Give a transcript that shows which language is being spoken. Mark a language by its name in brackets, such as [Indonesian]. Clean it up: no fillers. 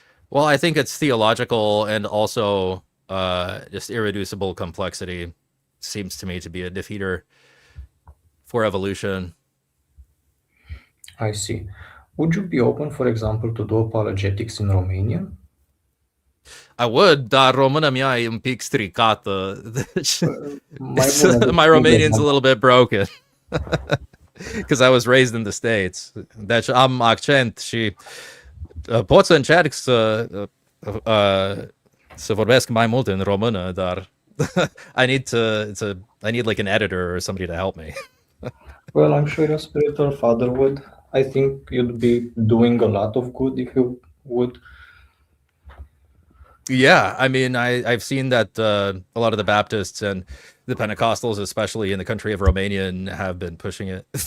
[English] Well, I think it's theological and also just irreducible complexity seems to me to be a defeater for evolution. I see. Would you be open, for example, to do apologetics in Romanian? I would, [Romanian] dar româna mea e un pic stricată. [English] My Romanian's a little bit broken. Because I was raised in the States. [Romanian] Deci am accent și pot să încerc să vorbesc mai mult în română, dar [English] I need like an editor or somebody to help me. Well, I'm sure your spiritual father would. I think you'd be doing a lot of good if you would. Yeah, I mean, I've seen that a lot of the Baptists and the Pentecostals, especially in the country of Romania, have been pushing it.